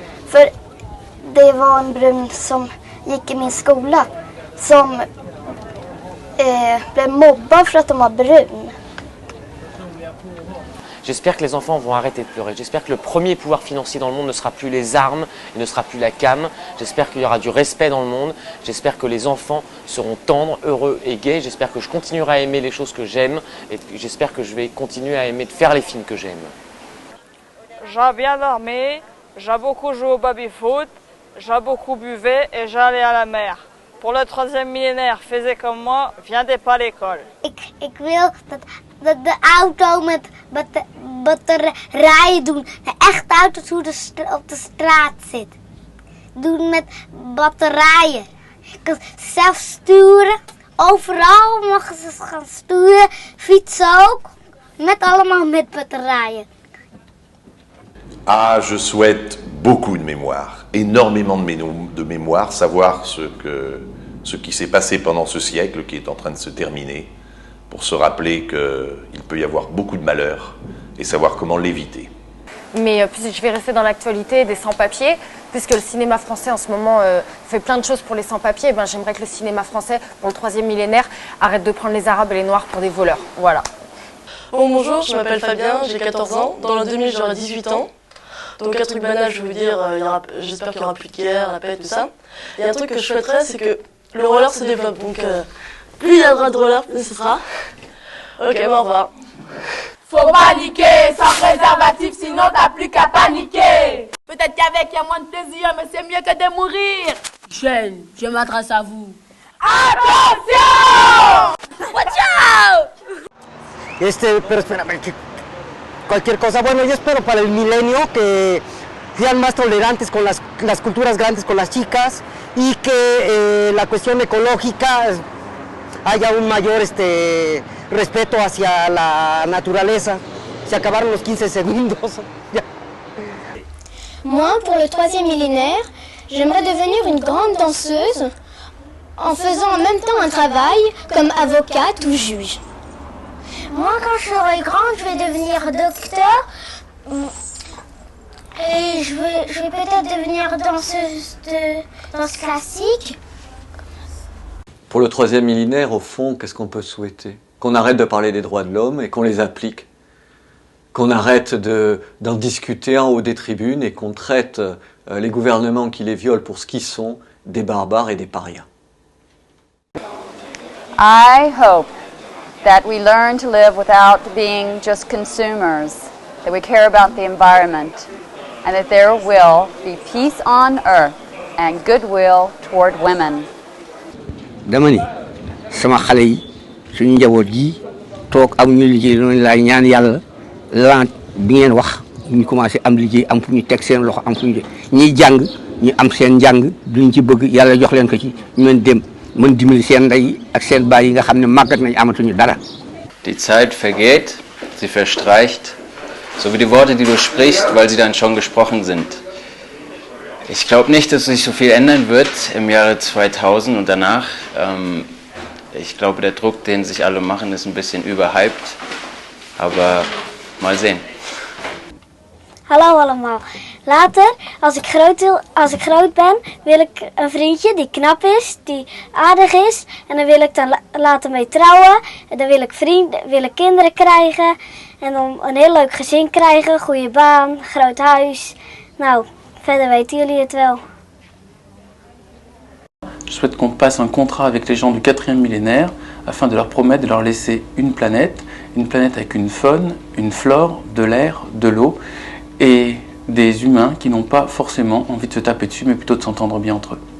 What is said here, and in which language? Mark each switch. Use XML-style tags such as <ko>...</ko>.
<sv>För det var en brun som gick i min skola som blev mobbad för att de var brun.</sv> <fr>J'espère que les enfants vont arrêter de pleurer. J'espère que le premier pouvoir financier dans le monde ne sera plus les armes et ne sera plus la cam. J'espère qu'il y aura du respect dans le monde. J'espère que les enfants seront tendres, heureux et gais. J'espère que je continuerai à aimer les choses que j'aime et j'espère que je vais continuer à aimer de faire les films que j'aime. J'ai bien dormi, j'ai beaucoup joué au baby-foot, j'ai beaucoup buvé et j'allais à la mer. Pour le 3e millénaire, faisais comme moi, viendez pas à l'école.</fr> <nl>Ik wil dat de auto met batterijen doen. De echte auto's hoe op de straat zit. Doen met batterijen. Je kan zelf sturen. Overal mogen ze gaan sturen. Fietsen ook. Allemaal met batterijen.</nl> <fr>Ah, je souhaite beaucoup de mémoire, énormément de mémoire, savoir ce qui s'est passé pendant ce siècle qui est en train de se terminer, pour se rappeler qu'il peut y avoir beaucoup de malheurs et savoir comment l'éviter. Mais je vais rester dans l'actualité des sans-papiers, puisque le cinéma français en ce moment fait plein de choses pour les sans-papiers. Ben, j'aimerais que le cinéma français, pour le 3e millénaire, arrête de prendre les Arabes et les Noirs pour des voleurs. Voilà. Bon, bonjour, je m'appelle Fabien, j'ai 14 ans. Dans l'an 2000, j'aurai 18 ans. Donc un truc banal, je veux dire, j'espère qu'il n'y aura plus de guerre, la paix, tout ça. Et un truc que je souhaiterais, c'est que le roller se développe. Donc plus il y aura de roller, plus ce sera. Ok, bon, au revoir. Faut paniquer, sans préservatif, sinon t'as plus qu'à paniquer. Peut-être qu'avec il y a moins de plaisir, mais c'est mieux que de mourir. Jeune, je m'adresse à vous. Attention!</fr> <en>Watch out!</en> <es>Pero espérame, cualquier cosa. Bueno, yo espero para el milenio que sean más tolerantes con las culturas grandes, con las chicas, y que la cuestión ecológica haya un mayor respeto hacia la naturaleza. Se acabaron los 15 segundos.</es> <fr>Moi, pour le 3e millénaire, j'aimerais devenir une grande danseuse en faisant en même temps un travail comme avocate ou juge. Moi, quand je serai grande, je vais devenir docteur et je vais peut-être devenir danseuse de danse classique. Pour le 3e millénaire, au fond, qu'est-ce qu'on peut souhaiter? Qu'on arrête de parler des droits de l'homme et qu'on les applique. Qu'on arrête d'en discuter en haut des tribunes et qu'on traite les gouvernements qui les violent pour ce qu'ils sont, des barbares et des parias.</fr> <en>I hope that we learn to live without being just consumers, that we care about the environment, and that there will be peace on earth and goodwill toward women.</en> <wo>dama ni sama xale yi suñu njaboot gi toog am ñu liggéey loolu laay ñaan yàlla lan bi ngeen wax ñu commencé am liggéey am fu ñu teg seen loxo am fu ñu ñiy jàng ñu am seen njàng duñ ci bëgg yàlla jox leen ko ci ñu mën dem mën dimbali seen ndey ak seen baay yi nga xam ne màggat nañ amatuñu dara.</wo> <de>Die Zeit vergeht, sie verstreicht, so wie die Worte, die du sprichst, weil sie dann schon gesprochen sind. Ich glaube nicht, dass sich so viel ändern wird im Jahre 2000 und danach. Ich glaube, der Druck, den sich alle machen, ist ein bisschen überhyped, aber mal sehen.</de> <nl>Hallo allemaal. Later, als ik groot ben, wil ik een vriendje die knap is, die aardig is. En dan wil ik dan later mee trouwen. En dan wil ik kinderen krijgen. En dan een heel leuk gezin krijgen, goede baan, groot huis. Nou, verder weten jullie het wel.</nl> <fr>Je souhaite qu'on passe un contrat avec les gens du 4e millénaire afin de leur promettre de leur laisser une planète avec une faune, une flore, de l'air, de l'eau et des humains qui n'ont pas forcément envie de se taper dessus mais plutôt de s'entendre bien entre eux.</fr>